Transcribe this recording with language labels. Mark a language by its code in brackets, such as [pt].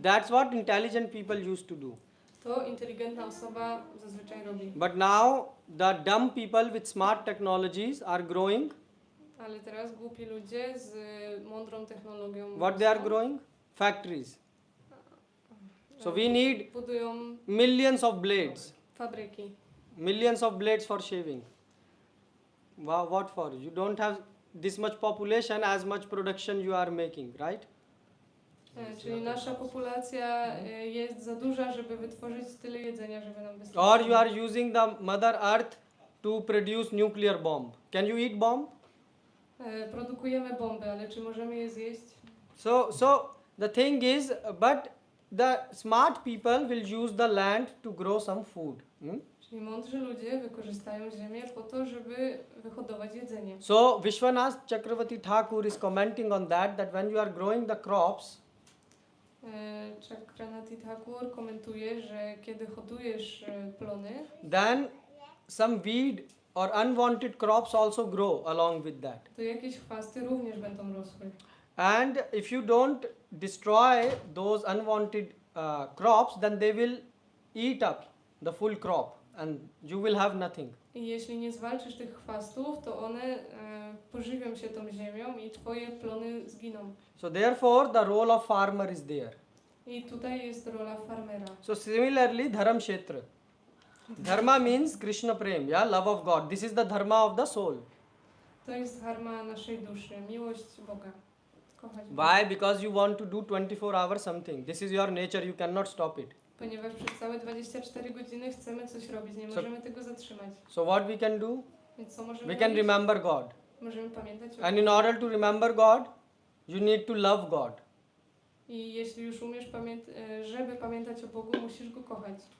[en] That's what intelligent people used to do. [pl] To inteligentna osoba zazwyczaj robi. [en] But now the dumb people with smart technologies are growing. [pl] Ale teraz głupi ludzie z mądrą technologią. [en] What they are growing? Factories. So we need [pl] budują [en] millions of blades. [pl] fabryki. [en] Millions of blades for shaving. Wow, what for? You don't have this much population, as much production you are making, right? [pl] Czyli nasza populacja jest za duża, żeby wytworzyć tyle jedzenia, żeby nam wystarczyło. [en] Or you are using the Mother Earth to produce nuclear bomb. Can you eat bomb? [pl] Produkujemy bomby, ale czy możemy je zjeść? [en] So the thing is, but the smart people will use the land to grow some food. [pl] Czyli mądrzy ludzie wykorzystają ziemię po to, żeby wyhodować jedzenie. [en] So Vishwanath Chakravarti Thakur is commenting on that when you are growing the crops, [pl] Chakranati Thakur komentuje, że kiedy hodujesz plony, [en] then some weed or unwanted crops also grow along with that. [pl] to jakieś chwasty również będą rosły. [en] And if you don't destroy those unwanted crops, then they will eat up the full crop and you will have nothing. [pl] I jeśli nie zwalczysz tych chwastów, to one pożywią się tą ziemią i twoje plony zginą. [en] So therefore the role of farmer is there. [pl] I tutaj jest rola farmera. [en] So similarly dharam kshetra. Dharma means Krishna prem, yeah, love of God. This is the dharma of the soul. [pl] To jest dharma naszej duszy, miłość Boga. Kochać Boga. [en] Why? Because you want to do 24 hours something. This is your nature, you cannot stop it. [pl] Ponieważ przez całe 24 godziny chcemy coś robić, nie możemy tego zatrzymać. [en] So what we can do? [pl] Więc co możemy [en] We can [pl] robić? [en] remember God. [pl] Możemy pamiętać o [en] And in order to remember God, you need to love God. [pl] I jeśli już umiesz żeby pamiętać o Bogu, musisz Go kochać.